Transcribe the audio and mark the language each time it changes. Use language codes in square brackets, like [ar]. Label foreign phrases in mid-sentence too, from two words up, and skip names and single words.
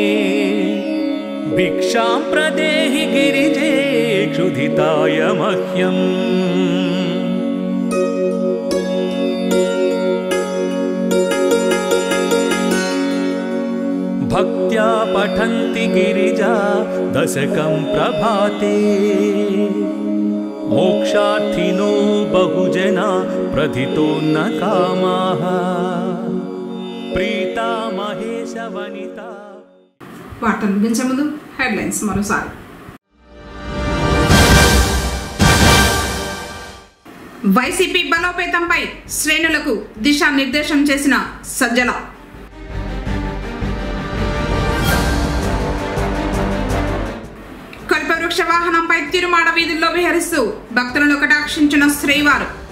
[sa] भिक्षां प्रदेहि गिरिजे क्षुधिताय मह्यम् भक्त्या पठन्ति गिरिजा दशकं प्रभाते मोक्षार्थिनो बहुजना प्रथितो न कामाः प्रीता महेश वनिता [te] వార్తలు ముగించే ముందు హెడ్లైన్స్ మరోసారి. వైసీపీ బలోపేతంపై శ్రేణులకు దిశానిర్దేశం చేసిన సజ్జల. కల్పవృక్ష వాహనంపై తిరుమాడ వీధుల్లో విహరిస్తూ భక్తులను కటాక్షించిన శ్రీవారు.